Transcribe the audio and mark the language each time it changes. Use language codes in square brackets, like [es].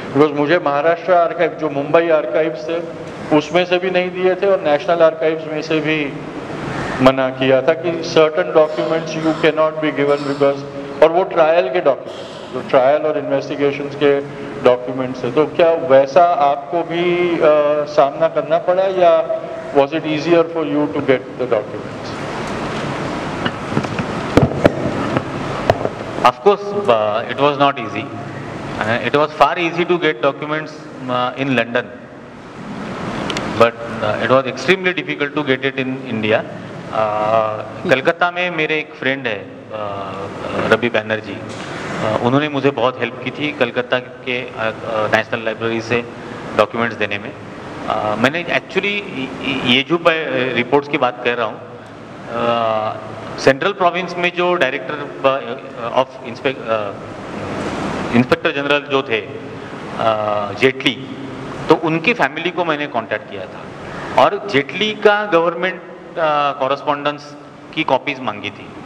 [hi] Because मुझे Maharashtra archive, जो Mumbai archives थे, उसमें से भी नहीं दिए थे और नेशनल आर्काइव्स में से भी मना किया था कि certain documents [en] you can not be given [hi] because, और वो ट्रायल के डॉक्यूमेंट्स, जो ट्रायल और इन्वेस्टिगेशंस के डॉक्यूमेंट्स है। तो क्या वैसा आपको भी सामना करना पड़ा, या [en] Was it easier for you to get the documents? Of course, it was not easy. It was far easy to get documents in London, but it was extremely difficult to get it in India. [hi] Calcutta में मेरे एक friend है रवि बैनर्जी, उन्होंने मुझे बहुत help की थी कलकत्ता के नेशनल लाइब्रेरी से डॉक्यूमेंट्स देने में। मैंने एक्चुअली ये जो रिपोर्ट्स की बात कर रहा हूँ, सेंट्रल प्रोविंस में जो डायरेक्टर ऑफ इंस्पेक्टर जनरल जो थे जेटली, तो उनकी फैमिली को मैंने कांटेक्ट किया था और जेटली का गवर्नमेंट कॉरेस्पॉन्डेंस की कॉपीज मांगी थी,